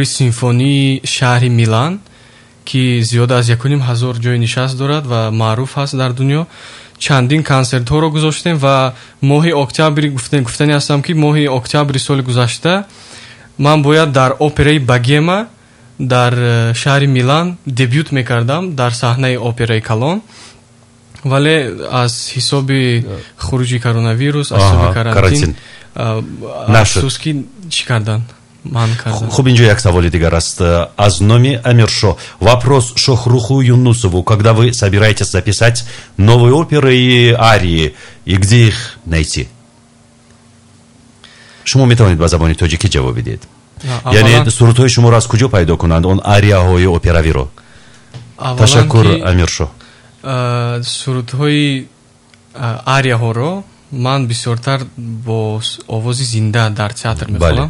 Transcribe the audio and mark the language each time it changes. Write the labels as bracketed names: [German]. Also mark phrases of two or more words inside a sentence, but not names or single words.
[Tajik] симфонии шаҳри Милан ки зиёда аз 1500 ҷои нишаст дорад ва маъруф ҳаст дар дунё, чандин консертҳоро гузоштем ва моҳи октябри гуфтани ҳастам ки моҳи октябри соли гузашта ман бояд дар операи Богема дар шаҳри Милан дебют мекардам дар саҳнаи операи Калон, вале аз ҳисоби хуруҷи коронавирус, аз ҳисоби карантин афсуски чӣ кардан ман кардам. Хуб, инҷо як саволи дигар аст. Аз номи Амиршо. [Russian] Вопрос Шохруху Юнусову. Когда вы собираетесь записать новые оперы и арии, и где их найти? [Tajik] Шумо метавонед ба забони тоҷикӣ ҷавоб бидед. Яъне сурудҳои шуморо аз куҷо пайдо кунанд, он арияҳои операвиро? Ташаккур, Амиршо. сурудҳои арияҳоро ман бисёртар бо овози зинда дар театр мехонам.